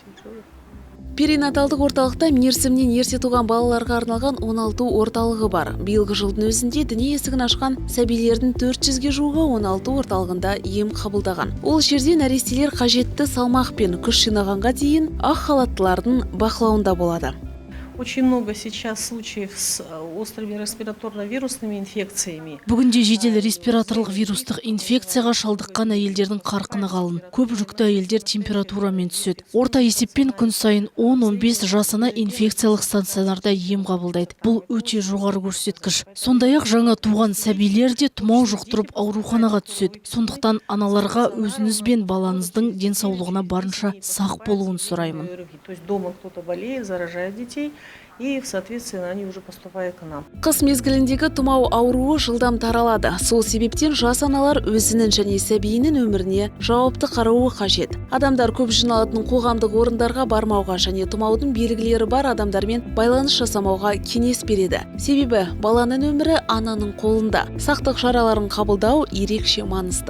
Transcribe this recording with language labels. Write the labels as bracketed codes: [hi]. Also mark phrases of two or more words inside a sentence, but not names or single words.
[kk] Перинаталдық орталықта мерзімнен ерте туған балаларға арналған 16 орталығы бар. Биылғы жылдың өзінде дүние есігін ашқан сәбилердің 400-ге жуығы 16 орталығында ем қабылдаған. Ол жерде нәрестелер қажетті салмақ пен күш жинағанға дейін ақ халаттылардың бақылауында болады. [ru] Очень много сейчас случаев с острыми респираторно-вирусными инфекциями. [kk] Бүгінде жедел респираторлық вирустық инфекцияға шалдыққан әйелдердің қарқыны қалың. Көп жүкті әйелдер температурамен түседі. Орта есеппен күн сайын 10-15 жасына инфекциялық стационарда ем қабылдайды. Бұл өте жоғары көрсеткіш. Сондай-ақ жаңа туған сәбилер де тұмау жұқтырып ауруханаға түседі. Сондықтан аналарға өзіңіз бен балаңыздың денсаулығына барынша сақ болуын сұраймын. [ru] То есть дома кто-то болеет, заражает детей. И в соответствии они уже поступают к нам. [kk] Қыс мезгіліндегі тұмау ауруы жылдам таралады. Сол себептен жас аналар өзінің және сәбиінің өміріне жауапты қарауы қажет. Адамдар көп жиналатын қоғамдық орындарға бармауға және тұмаудың белгілері бар адамдармен байланыс жасамауға кеңес береді. Себебі баланың өмірі ананың қолында. Сақтық шараларын қабылдау ерекше маңызды.